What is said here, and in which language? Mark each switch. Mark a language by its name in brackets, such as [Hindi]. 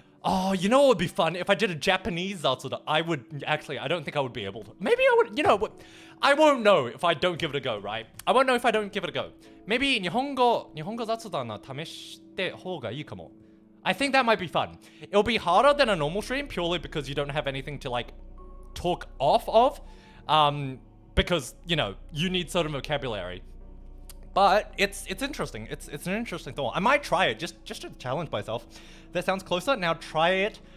[English] Oh, you know what would be fun? If I did a Japanese Zatsudan, I don't think I would be able to. Maybe I would, I won't know if I don't give it a go, right? I won't know if I don't give it a go. Maybe [Japanese] 日本語雑談は試して方がいいかも. [English] I think that might be fun. It'll be harder than a normal stream purely because you don't have anything to like talk off of. Because, you need certain vocabulary. But it's interesting. It's an interesting thought. I might try it just to challenge myself. That sounds closer. Now try it.